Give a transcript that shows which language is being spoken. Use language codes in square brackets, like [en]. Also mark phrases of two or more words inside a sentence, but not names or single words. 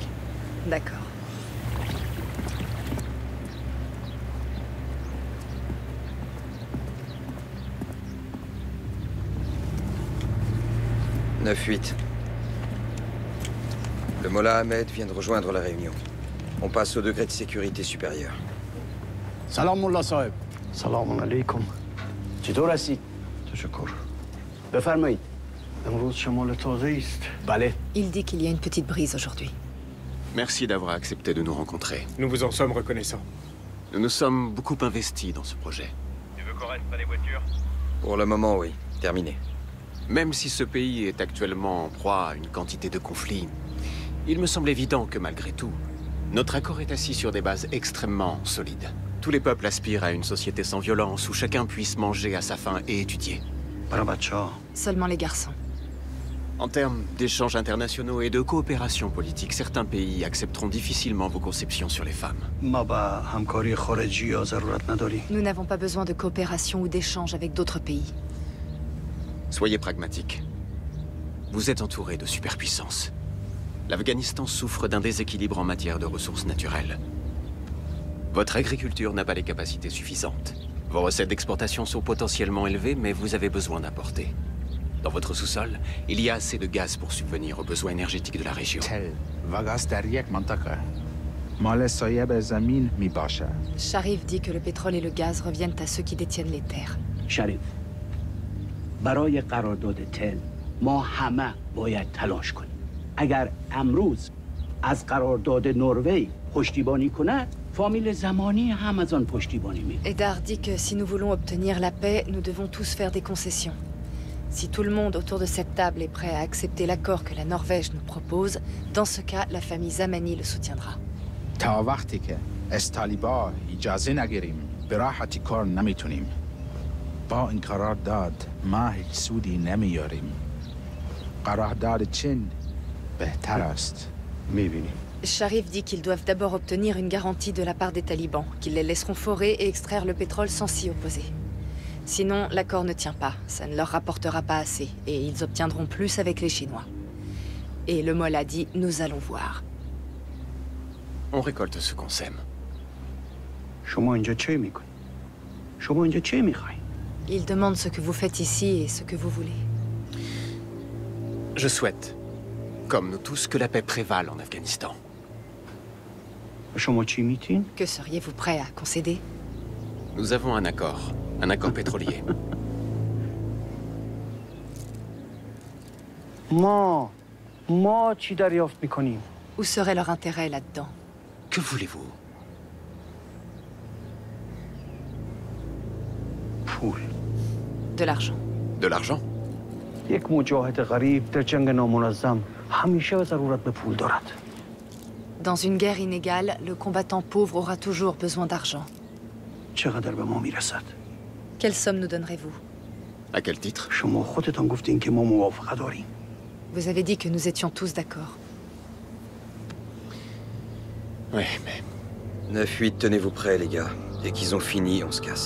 [fr] D'accord. « 9-8. Le Mollah Ahmed vient de rejoindre la réunion. On passe au degré de sécurité supérieur. [fa] سلام ملا صاحب. سلام علیکم. چطور هستی؟ تشکر. بفرمایید. امروز شمال تازه است. بله. [fr] Il dit qu'il y a une petite brise aujourd'hui. Merci d'avoir accepté de nous rencontrer. Nous vous en sommes reconnaissants. Nous nous sommes beaucoup investis dans ce projet. Tu veux qu'on reste pas des voitures? Pour le moment, oui. Terminé. Même si ce pays est actuellement en proie à une quantité de conflits, il me semble évident que malgré tout, notre accord est assis sur des bases extrêmement solides. Tous les peuples aspirent à une société sans violence où chacun puisse manger à sa faim et étudier. Seulement les garçons. En termes d'échanges internationaux et de coopération politique, certains pays accepteront difficilement vos conceptions sur les femmes. [fa] ما با همکاری خارجی یا ضرورت نداری. [fr] Nous n'avons pas besoin de coopération ou d'échange avec d'autres pays. Soyez pragmatiques. Vous êtes entouré de superpuissances. L'Afghanistan souffre d'un déséquilibre en matière de ressources naturelles. Votre agriculture n'a pas les capacités suffisantes. Vos recettes d'exportation sont potentiellement élevées, mais vous avez besoin d'importer. Dans votre sous-sol, il y a assez de gaz pour subvenir aux besoins énergétiques de la région. Sharif dit que le pétrole et le gaz reviennent à ceux qui détiennent les terres. [fa] شریف. برای قرارداد تل ما همه باید تلاش کنیم. اگر امروز از قرارداد نروژ پشتیبانی کند، فامیل زمانی هم از آن پشتیبانی می‌کنه. [fr] Eddard dit que si nous voulons obtenir la paix, nous devons tous faire des concessions. Si tout le monde autour de cette table est prêt à accepter l'accord que la Norvège nous propose, dans ce cas, la famille Zamani le soutiendra. [fa] تا وقتی که از طالبان اجازه نگیریم به راحتی کار نمیتونیم. با این قرارداد ما هیچ سودی نمیاریم. قرارداد چین بهتر است. میبینیم. [fr] Sharif dit qu'ils doivent d'abord obtenir une garantie de la part des talibans, qu'ils les laisseront forer et extraire le pétrole sans s'y opposer. Sinon, l'accord ne tient pas, ça ne leur rapportera pas assez, et ils obtiendront plus avec les Chinois. Et le Mollah dit, nous allons voir. On récolte ce qu'on sème. [fa] شما اینجا چه میکنی؟ شما اینجا چه میخوای؟ [fr] Ils demandent ce que vous faites ici et ce que vous voulez. Je souhaite, comme nous tous, que la paix prévale en Afghanistan. [fa] شما چی میتین؟ [fr] Que seriez-vous prêt à concéder? Nous avons un accord pétrolier. [fa] ما چی دریافت میکنیم؟ [fr] Où serait leur intérêt là-dedans? Que voulez-vous? [fa] پول. [fr] De l'argent. De l'argent? [fa] یک مجاهد غریب در جنگ نامنظم همیشه ضرورت به پول دارد. [fr] Dans une guerre inégale, le combattant pauvre aura toujours besoin d'argent. [fa] چقدر به ما میرسد؟ [fr] Quelle somme nous donnerez-vous? À quel titre? [fa] شما خودتان گفتین که ما موافقه داریم. [fr] Vous avez dit que nous étions tous d'accord. Oui, mais... 9-8, tenez-vous prêts, les gars. Dès qu'ils ont fini, on se casse.